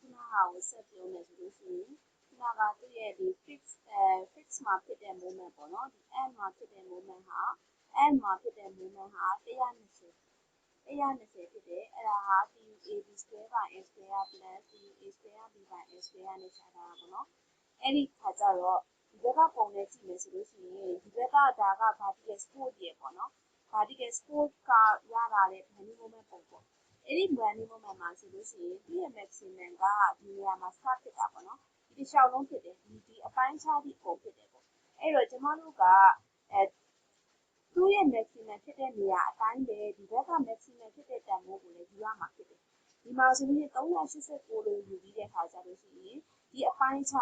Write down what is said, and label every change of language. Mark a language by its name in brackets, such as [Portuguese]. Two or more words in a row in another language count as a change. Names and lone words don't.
[Burmese] ဟာကိုဆက်ပြောမယ်ဆိုလို့ရှိရင်ခုနကသူ့ရဲ့ဒီ fix မှာဖြစ်တဲ့ moment ပေါ့နော်ဒီ end မှာဖြစ်တဲ့ moment ဟာ120ဖြစ်တယ်အဲ့ဒါဟာ [English] TUAB square by n square plus TUA square b by n square [Burmese] နဲ့ရှာထားတာပေါ့နော်အဲ့ဒီခါကျတော့ဒီဘက်ကပုံနဲ့ ကြည့်မယ်ဆိုလို့ရှိရင်ဒီဘက်ကဒါက [English] vertical support [Burmese] ရေပေါ့နော် [English] vertical support [Burmese] ကရလာတဲ့ [English] bending moment [Burmese] ပုံပေါ့အဲ့ဒီ [English] bending moment [Burmese] မှာဆိုလို့ရှိရင်သူ့ရဲ့ maximum ကဒီနေရာမှာ start ဖြစ်တာ ပေါ့နော်ဒီတစ်လျှောက်လုံးဖြစ်တယ်ဒီအပိုင်းခြားပြီးပုံဖြစ်တယ်ပေါ့အဲ့တော့ကျမတို့ကသူ့ရဲ့ maximum ဖြစ်တဲ့နေရာအတိုင်းပဲဒီဘက်က maximum ဖြစ် တဲ့တန်ဖိုးကိုလည်းယူရမှာဖြစ်တယ်ဒီမှာဆိုရင်389လို့ယူပြီးတဲ့အခါကျလို့ရှိရင်ဒီအပိုင်းခြား